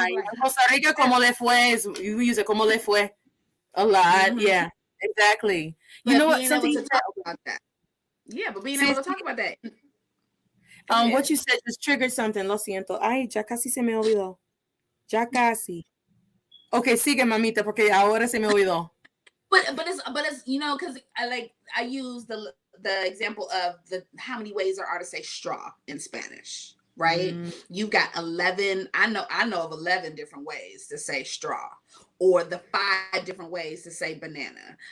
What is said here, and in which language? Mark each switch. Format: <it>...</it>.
<en>In Costa Rica,</en> <es>como le fue,</es> <en>you use it como le fue a lot. Yeah, exactly. But you know what? Something to talk about that. Yeah, but being able to talk about that. What you said just triggered something.</en> <es>Lo siento. Ay, ya casi se me olvidó. Ya casi. Okay, sigue, mamita, porque ahora se me olvidó.</es> <en>But it's because I use the example of how many ways there are to say straw in Spanish, right? You've got 11. I know of 11 different ways to say straw, or the 5 different ways to say banana.</en>